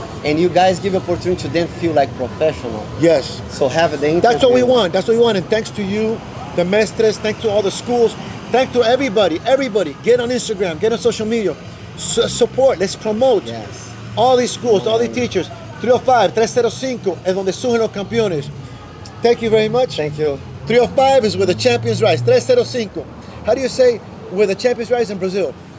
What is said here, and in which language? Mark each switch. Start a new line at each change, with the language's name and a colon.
English: And you guys give opportunity to them feel like professional. Yes. So have the interview. That's what we want. That's what we want. And thanks to you, the mestres, thanks to all the schools, thanks to everybody. Everybody, get on Instagram, get on social media. Support, let's promote. Yes. All these schools, all these teachers.
Spanish: 305, 305 es donde surgen los campeones.
English: Thank you very much. Thank you. 305 is where the champions rise. 305. How do you say where the champions rise in Brazil?